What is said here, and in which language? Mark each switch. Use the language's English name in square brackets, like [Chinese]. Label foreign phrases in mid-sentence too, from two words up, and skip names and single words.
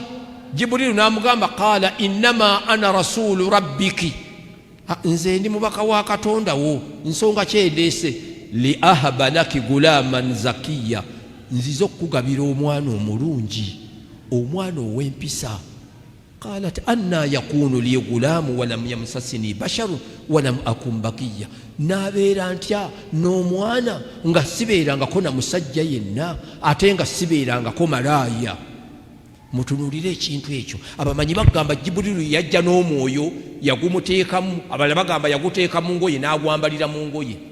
[Ganda] Jibuliru n'amugamba [Arabic] قال إنما أنا رسول ربك, [Ganda] nze ndi mubaka wa Katonda wo, nsonga kyendeese. [Arabic] لأهب لك غلاما زكيا, [Ganda] nziza okukugabira omwana omulungi, omwana ow'empisa. [Arabic] قالت أنى يكون لي غلام ولم يمسسني بشر ولم أك بغيا. [Ganda] N'abeera ntya n'omwana nga sibeerangako na musajja yenna, ate nga sibeerangako malaaya. mutunulire ekintu ekyo. Abamanyi bagamba Jibuliru yajja n'omwoyo yagumuteekamu, abalala bagamba yaguteeka mu ngoye n'agwambalira mu ngoye.